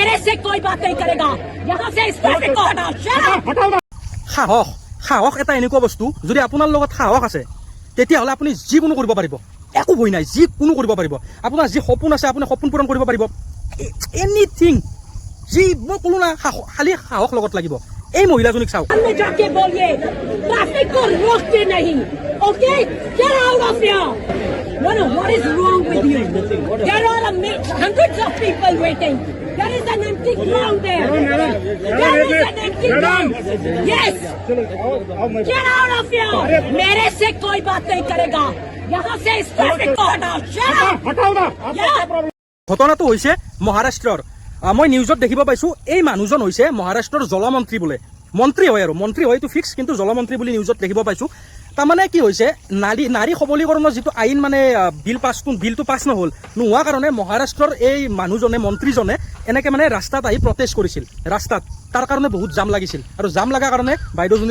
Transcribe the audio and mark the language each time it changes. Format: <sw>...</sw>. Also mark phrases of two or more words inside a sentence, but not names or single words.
<hi>से कोई बात नहीं करेगा यहाँ से इस ट्रैफिक को हटाओ</hi> <as>সাহস সাহস এটা এনেকুৱা বস্তু যদি আপোনাৰ লগত সাহস আছে তেতিয়াহ'লে আপুনি যিকোনো কৰিব পাৰিব একো ভয় নাই যিকোনো কৰিব পাৰিব আপোনাৰ যি সপোন আছে আপুনি সপোন পূৰণ কৰিব পাৰিব এনিথিং যি মই ক'লো না খালি সাহস লগত লাগিব এই মহিলাজনীক চাওক</as> <hi>अंदर जाके बोलिए ट्रैफिक को रोकते नहीं</hi> <en>okay get out of here no what is wrong with you there are hundreds of people waiting there is an empty ground there there is an empty ground yes get out of here</en> <hi>मेरे से कोई बात नहीं करेगा यहाँ से इस ट्रैफिक को हटाओ</hi> <as>ঘটনাটো হৈছে মহাৰাষ্ট্ৰৰ মই নিউজত দেখিব পাইছোঁ এই মানুহজন হৈছে মহাৰাষ্ট্ৰৰ জলমন্ত্ৰী বোলে মন্ত্ৰী হয় আৰু মন্ত্ৰী হয়তো ফিক্স কিন্তু জলমন্ত্ৰী বুলি নিউজত দেখিব পাইছোঁ তাৰমানে কি হৈছে নাৰী সবলীকৰণৰ যিটো আইন মানে বিলটো পাছ নোহোৱা কাৰণে মহাৰাষ্ট্ৰৰ এই মানুহজনে মন্ত্ৰীজনে এনেকৈ মানে ৰাস্তাত আহি প্ৰটেষ্ট কৰিছিল ৰাস্তাত তাৰ কাৰণে বহুত জাম লাগিছিল আৰু জাম লগাৰ কাৰণে বাইদেউজনীৰ</as>